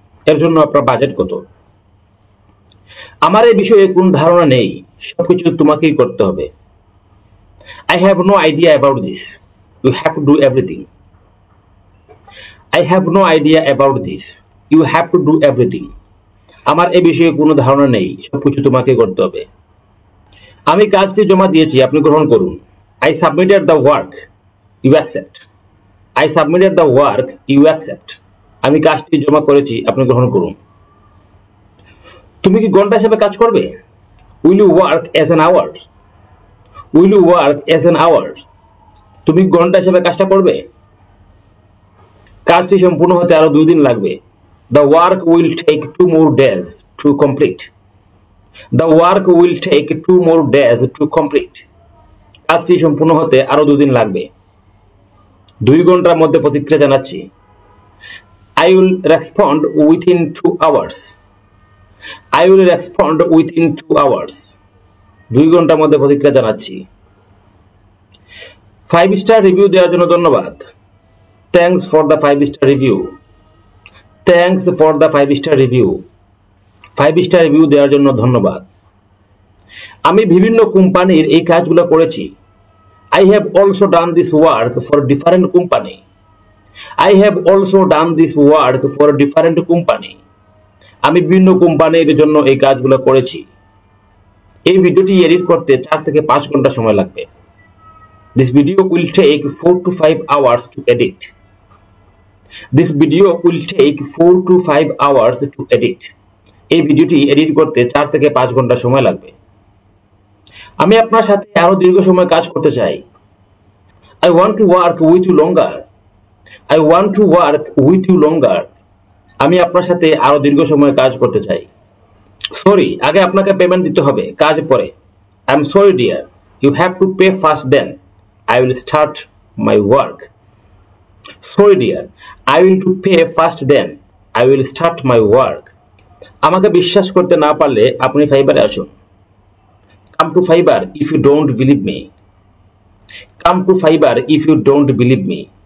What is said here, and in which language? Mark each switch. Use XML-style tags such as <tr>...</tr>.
<bn>এর জন্য আপনার বাজেট কত? আমার এই বিষয়ে কোনো ধারণা নেই। সবকিছু তোমাকেই করতে হবে।</bn> <en>I have no idea about this. You have to do everything. I have no idea about this. You have to do everything.</en> <bn>আমার এই বিষয়ে কোনো ধারণা নেই। সবকিছু তোমাকে করতে হবে। আমি কাজটি জমা দিয়েছি, আপনি গ্রহণ করুন।</bn> <en>I submitted the work. You accept. I submitted the work. You accept.</en> <bn>আমি কাজটি জমা করেছি, আপনি গ্রহণ করুন। তুমি কি ঘন্টা হিসেবে কাজ করবে?</bn> <en>Will you work as an hour? Will you work as an hour?</en> <bn>তুমি ঘন্টা হিসেবে কাজটা করবে? কাজটি সম্পূর্ণ হতে আরো 2 দিন লাগবে।</bn> <en>The work will take 2 more days to complete. The work will take 2 more days to complete.</en> <bn>কাজটি সম্পূর্ণ হতে আরো 2 দিন লাগবে। 2 ঘন্টার মধ্যে প্রতিক্রিয়া জানাচ্ছি।</bn> <en>I will respond within 2 hours. I will respond within 2 hours.</en> <bn>2 ঘন্টার মধ্যে প্রতিক্রিয়া জানাচ্ছি। 5 স্টার রিভিউ দেওয়ার জন্য ধন্যবাদ।</bn> <en>Thanks for the 5 star review. Thanks for the 5 star review.</en> <bn>5 star review দেওয়ার জন্য ধন্যবাদ। আমি বিভিন্ন কোম্পানির এই কাজগুলো করেছি।</bn> <en>I have also done this work for different company. I have also done this work for different company.</en> <bn>আমি বিভিন্ন কোম্পানির জন্য এই কাজগুলো করেছি। এই ভিডিওটি এডিট করতে 4 থেকে 5 ঘন্টা সময় লাগবে।</bn> <en>This video will take 4 to 5 hours to edit. This video will take 4 to 5 hours to edit.</en> <bn>এই ভিডিওটি এডিট করতে 4 থেকে 5 ঘন্টা সময় লাগবে। আমি আপনার সাথে আরো দীর্ঘ সময় কাজ করতে চাই।</bn> <en>I want to work with you longer. I want to work with you longer.</en> <bn>আমি আপনার সাথে আরো দীর্ঘ সময় কাজ করতে চাই। সরি, আগে আপনাকে পেমেন্ট দিতে হবে, কাজ পরে।</bn> <en>I am sorry dear. You have to pay first then. I will start my work. Sorry dear. I will to pay first then. I will start my work.</en> <bn>আমাকে বিশ্বাস করতে না পারলে আপনি ফাইবারে আসুন।</bn> <en>Come to Fiverr if you don't believe me. Come to Fiverr if you don't believe me.</en>